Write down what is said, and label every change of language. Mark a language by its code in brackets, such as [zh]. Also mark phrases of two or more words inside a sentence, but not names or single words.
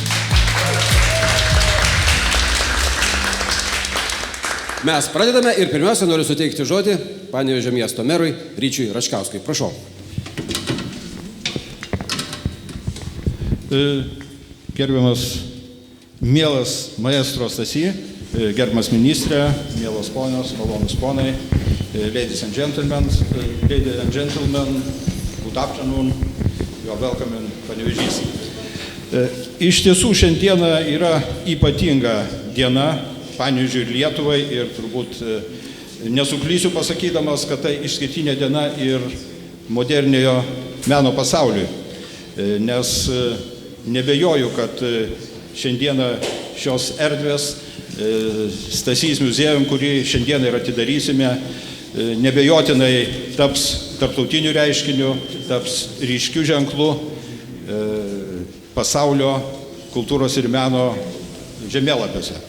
[lt] Mes pradedame ir pirmiausia noriu suteikti žodį Panevėžio miesto merui Ryčiui Račkauskui. Prašau. Gerbiamas mielas maestro Stasy, gerbiamas ministrė, mielos ponios, malonūs ponai, [en] ladies and gentlemen, good afternoon, you are welcome in Panevėžys. [lt] Iš tiesų šiandieną yra ypatinga diena Panevėžiui ir Lietuvai ir turbūt nesuklysiu pasakydamas, kad tai išskirtinė diena ir moderniojo meno pasauliui, nes nebejoju, kad šiandieną šios erdvės Stasys muziejum, kurį šiandieną ir atidarysime, nebejotinai taps tarptautiniu reiškiniu, taps ryškiu ženklu pasaulio kultūros ir meno žemėlapiuose.